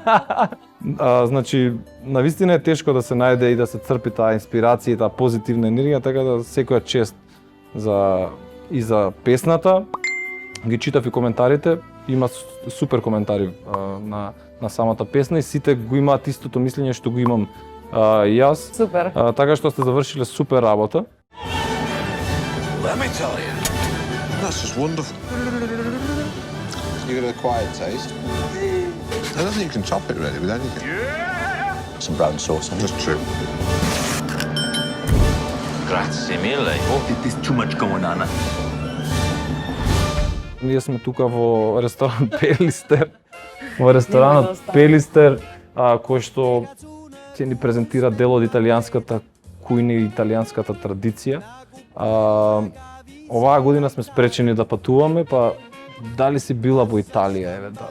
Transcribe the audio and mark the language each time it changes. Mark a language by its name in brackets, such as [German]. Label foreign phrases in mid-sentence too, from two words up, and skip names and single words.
[Macedonian] Значи, навистина е тешко да се најде и да се црпи таа инспирација и таа позитивна енергија, така да секоја чест за песната. Ги читав и коментарите, има супер коментари на самата песна и сите го имаат истото мислење што го имам и јас. Супер. Така што сте завршиле супер работа. [English] Let me tell you, that's just wonderful. You got a quiet taste. I don't think you can top it really with anything. Some brown sauce on it. That's true. [Italian] Grazie mille. [English] Oh, there's too much going on. [Macedonian] Ние сме тука во ресторан Пелистер. Во ресторанот Нема да остане. Пелистер, кој што ќе ни презентира дел од италијанската кујна и италијанската традиција. Оваа година сме спречени да патуваме, па дали си била во Италија, еве да.